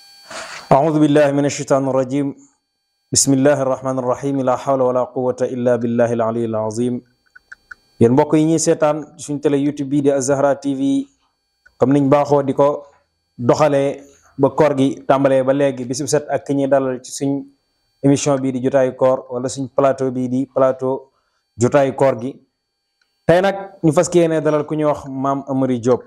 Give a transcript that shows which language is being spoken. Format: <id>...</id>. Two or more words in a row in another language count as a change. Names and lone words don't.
<ar>أعوذ بالله من الشيطان الرجيم بسم الله الرحمن الرحيم لا حول ولا قوة إلا بالله العلي العظيم</ar> <wo>yéen mbokk yi ñuy seetaan suñ télé YouTube bii di Az-Zahra TV comme niñ baaxoo di ko doxalee ba koor gi tàmbalee ba léegi bis bu set ak ki ñuy dalal ci suñ émission bii di jotaayu koor wala suñ plateau bii di plateau jotaayu koor gi tey nag ñu fas yéene dalal ku ñuy wax Mame Amary Diop.</wo>